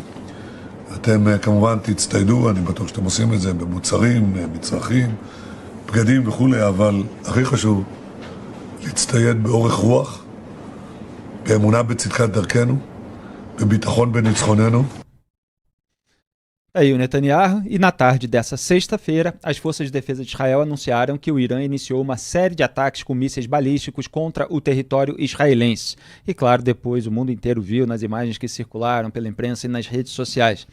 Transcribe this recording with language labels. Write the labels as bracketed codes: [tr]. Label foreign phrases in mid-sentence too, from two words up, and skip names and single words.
[he] אתם כמובן תצטיידו, אני בטוח שאתם עושים את זה במוצרים, מצרכים, בגדים וכו', אבל הכי חשוב להצטייד באורך רוח, באמונה בצדקת דרכנו, בביטחון בניצחוננו. [pt] Aí o Netanyahu, e na tarde dessa sexta-feira, as forças de defesa de Israel anunciaram que o Irã iniciou uma série de ataques com mísseis balísticos contra o território israelense. E claro, depois o mundo inteiro viu nas imagens que circularam pela imprensa e nas redes sociais.